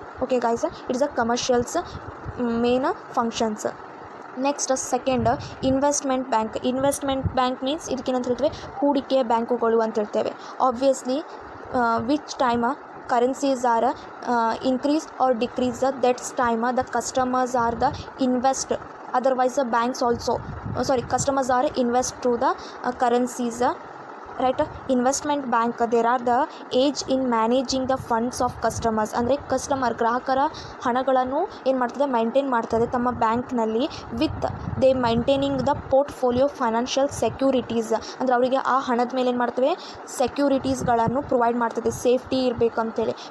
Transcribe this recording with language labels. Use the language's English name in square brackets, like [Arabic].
[English] Okay guys, it is a commercials main functions. [Kannada] Next second, investment bank means ಇದಕ್ಕೇನಂತ ಹೇಳ್ತೇವೆ, ಹೂಡಿಕೆ ಬ್ಯಾಂಕುಗಳು ಅಂತ ಹೇಳ್ತೇವೆ. [English] Obviously which time currencies are increase or decrease, that's time the customers are the invest, otherwise the banks also customers are invest to the currencies, right. Investment bank there are the age in managing the funds of customers. [Kannada] ಅಂದರೆ ಗ್ರಾಹಕರ ಹಣಗಳನ್ನು ಏನು ಮಾಡ್ತದೆ, maintain ಮಾಡ್ತದೆ ತಮ್ಮ ಬ್ಯಾಂಕ್ನಲ್ಲಿ [English] With they maintaining the portfolio financial securities. [Kannada] ಅಂದರೆ ಅವರಿಗೆ ಆ ಹಣದ ಮೇಲೆ ಏನು ಮಾಡ್ತವೆ, ಸೆಕ್ಯೂರಿಟೀಸ್ಗಳನ್ನು ಪ್ರೊವೈಡ್ ಮಾಡ್ತದೆ, ಸೇಫ್ಟಿ ಇರಬೇಕಂತೇಳಿ.